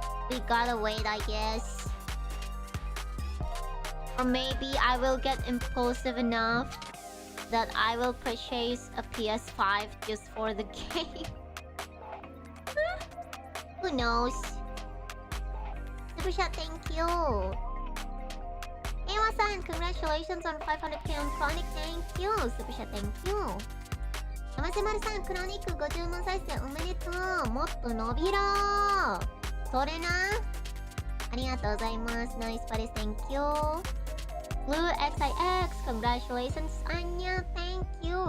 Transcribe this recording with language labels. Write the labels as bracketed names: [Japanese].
[English] We gotta wait I guess Or maybe I will get impulsive enough that I will purchase a PS5 just for the game. Who knows? Super chat, thank you. Ewa-san, congratulations on 500k on Chronic, thank you. Super chat, thank you. [Japanese] Yamase-maru-san, Chronic 50万再生おめでとう。もっと伸びろ。それな。ありがとうございます。ナイスパレス、 [English] thank you. Blue XIX, congratulations, Anya, thank you.